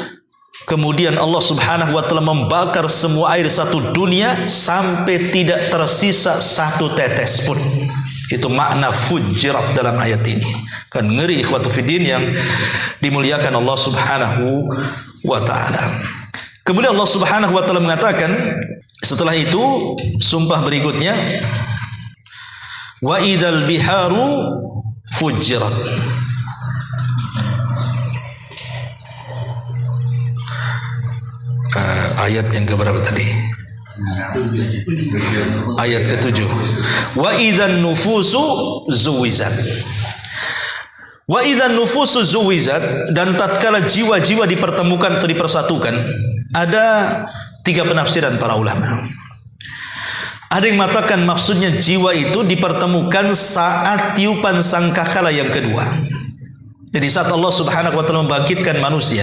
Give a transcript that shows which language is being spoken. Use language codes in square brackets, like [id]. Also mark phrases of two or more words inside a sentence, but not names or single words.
[id] Kemudian Allah [ar] سبحانه وتعالى [id] membakar semua air satu dunia sampai tidak tersisa satu tetes pun. Itu makna fujirat dalam ayat ini. Kan ngeri [ar] إخوة في الدين [id] yang dimuliakan Allah [ar] سبحانه وتعالى. [id] Kemudian Allah [ar] سبحانه وتعالى [id] mengatakan setelah itu sumpah berikutnya, [ar] وإذا البحار فجرت. [id] Ayat yang keberapa tadi? Ayat ke-7. [ar] وإذا النفوس زوجت. وإذا النفوس زوجت, [id] dan tatkala jiwa-jiwa dipertemukan atau dipersatukan. Ada 3 penafsiran para ulama. Ada yang mengatakan maksudnya jiwa itu dipertemukan saat tiupan sangkakala yang kedua. Jadi saat Allah [ar] سبحانه وتعالى [id] membangkitkan manusia.